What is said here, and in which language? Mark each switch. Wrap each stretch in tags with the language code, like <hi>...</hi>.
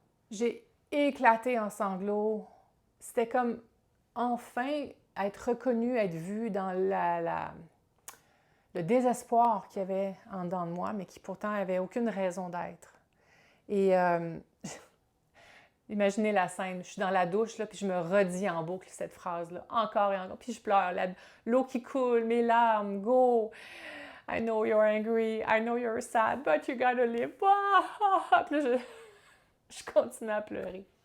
<fr>J'ai éclaté en sanglots. C'était comme enfin être reconnu, être vu dans le désespoir qu'il y avait en dedans de moi, mais qui pourtant n'avait aucune raison d'être. Et imaginez la scène, je suis dans la douche, là, puis je me redis en boucle cette phrase-là, encore et encore, puis je pleure, l'eau qui coule, mes larmes, go!</fr> <en>I know you're angry, I know you're sad, but you gotta live.</en> <fr>Puis là, je continue à pleurer.</fr>